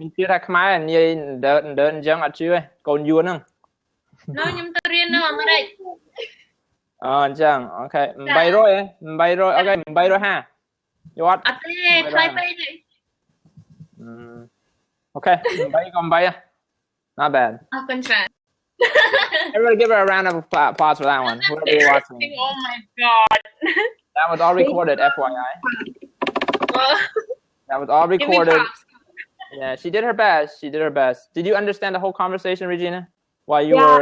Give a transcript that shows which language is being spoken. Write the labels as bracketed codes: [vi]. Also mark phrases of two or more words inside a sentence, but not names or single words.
[km] មានជឿថាខ្មែរនិយាយដើអញ្ចឹងអត់ជឿទេកូនយួនហ្នឹង No ខ្ញុំទៅរៀននៅអាមេរិក អញ្ចឹងអូខេ800អូខេ850យកអត់ អត់ទេថ្លៃពេកទេ អូខេ8ក៏8 [en] Not bad [km] អរគុណច្រើន [en] Everybody give her a round of applause for that one. Whoever you're watching. Oh my god. That was all recorded, FYI. That was all recorded. Yeah, she did her best. Did you understand the whole conversation, Regina? While you were